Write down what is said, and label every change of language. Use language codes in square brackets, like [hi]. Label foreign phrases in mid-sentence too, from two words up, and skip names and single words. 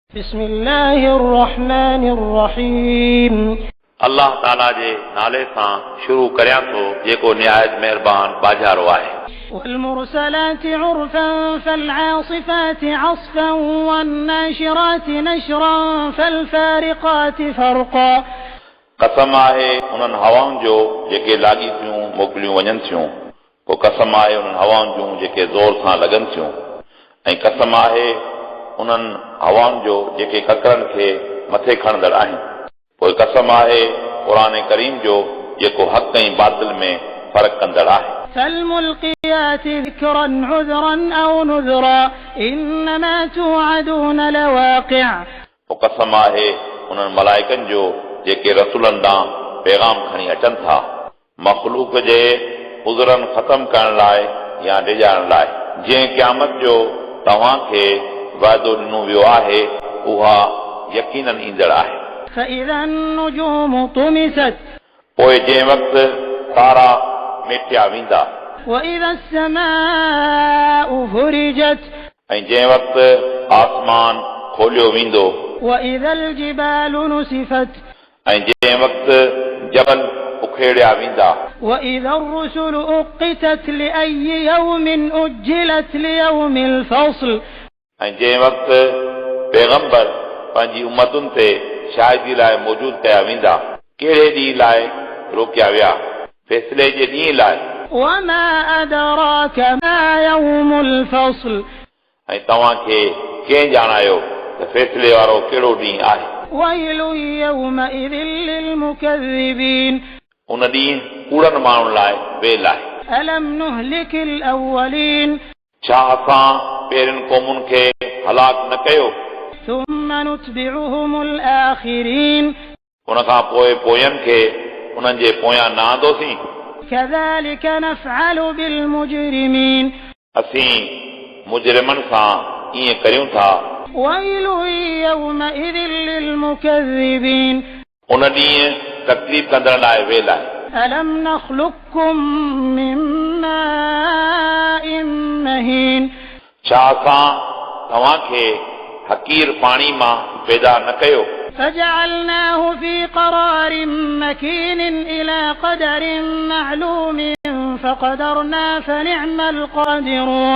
[ar] بسم الله الرحمن الرحيم [sd] अल्लाह ताला जे नाले सां शुरू करियां थो जेको निहायत महिरबान बाजारो आहे। [ar] والمرسلات عرفا فالعاصفات عصفا والناشرات نشرا فالفارقات فرقا [sd] कसम आहे उन्हनि हवाउनि जो जेके लाॻी थियूं मोकिलियूं वञनि थियूं, पोइ कसम आहे उन्हनि हवाउनि जूं जेके ज़ोर सां लॻनि थियूं, ऐं कसम आहे उन्हनि हवाउनि जो जेके ककरनि खे मथे खणंदड़ आहिनि, पोइ कसम आहे क़ुरान करीम जो जेको हक़ ऐं बातिल में फ़र्क़ु कंदड़ आहे। [ar] فالملقيات ذكرا عذرا أو نذرا إنما توعدون لواقع [sd] पोइ कसम आहे उन्हनि मलाइकनि जो जेके रसूलनि ॾांहुं पैगाम खणी अचनि था, मख़लूक जे उज़रनि ख़तम करण लाइ या डिॼाइण लाइ, जंहिं क़यामत जो तव्हांखे वाइदो ॾिनो वियो आहे उहा यकीनन ईंदड़ आहे। [ar] فإذا النجوم طمست [sd] पोइ जंहिं वक़्तु तारा मेटिया वेंदा, [ar] وإذا السماء فرجت [sd] ऐं जंहिं वक़्तु आसमान खोलियो वेंदो, [ar] وإذا الجبال نسفت [sd] ऐं जंहिं वक़्तु जबल उखेड़िया वेंदा, [ar] وإذا الرسل أقتت لأي يوم أجلت ليوم الفصل [sd] ऐं जंहिं वक़्तु पैगंबर पंहिंजी उम्मतुनि ते शाहिदी लाइ मौजूदु कया वेंदा, कहिड़े ॾींहं लाइ रोकिया विया, फ़ैसिले जे ॾींहं लाइ। [ar] وما أدراك ما يوم الفصل [sd] ऐं तव्हांखे कंहिं ॼाणायो त फ़ैसिले वारो कहिड़ो ॾींहुं आहे। [ar] ويل يومئذ للمكذبين [sd] उन ॾींहुं कूड़नि माण्हुनि लाइ वेल आहे। [ar] ألم نهلك الأولين [sd] छा असां पहिरियुनि क़ौमुनि खे हलाक न कयो, [ar] ثم نتبعهم الآخرين [sd] उन खां पोइ पोयनि खे उन्हनि जे पोयां न आंदोसीं। [ar] كذلك نفعل بالمجرمين [sd] असीं मुजरिमनि सां ईअं करियूं था। [ar] ويل يومئذ للمكذبين [sd] उन ॾींहुं तकलीफ़ कंदड़ लाइ वेल आहे। [ar] ألم نخلقكم من ماء مهين [sd] छा असां तव्हांखे हकीर पाणी मां पैदा न कयो, [ar] فجعلناه في قرار مكين إلى قدر معلوم فقدرنا فنعم القادرون